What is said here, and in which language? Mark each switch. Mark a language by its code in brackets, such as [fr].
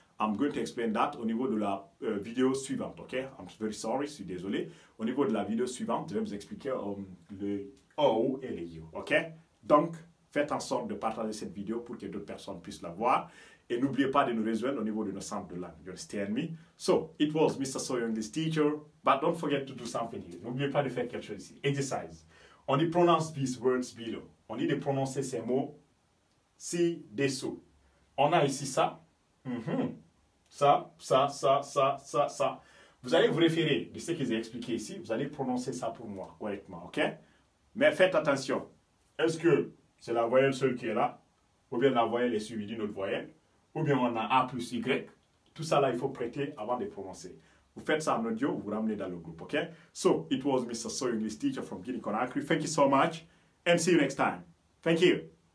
[en] I'm going to explain that [fr] au niveau de la vidéo suivante, ok? [en] I'm very sorry, [fr] je suis désolé. Au niveau de la vidéo suivante, je vais vous expliquer le O et le U, ok? Donc, faites en sorte de partager cette vidéo pour que d'autres personnes puissent la voir. Et n'oubliez pas de nous rejoindre au niveau de nos centres de langue. [en] You understand me? So, it was Mr. Soyo English teacher, but don't forget to do something here. [fr] N'oubliez pas de faire quelque chose ici. Exercise. On dit [en] pronounce these words below. [fr] On dit de prononcer ces mots ci-dessous. On a ici ça. Ça. Vous allez vous référer de ce que j'ai expliqué ici. Vous allez prononcer ça pour moi correctement, ok? Mais faites attention. Est-ce que c'est la voyelle seule qui est là? Ou bien la voyelle est suivie d'une autre voyelle? Ou bien on a A plus Y? Tout ça là, il faut prêter avant de prononcer. Vous faites ça en audio, vous ramenez dans le groupe, ok? [en] So, it was Mr. Soyo English teacher from Guinea-Conakry. Thank you so much and see you next time. Thank you.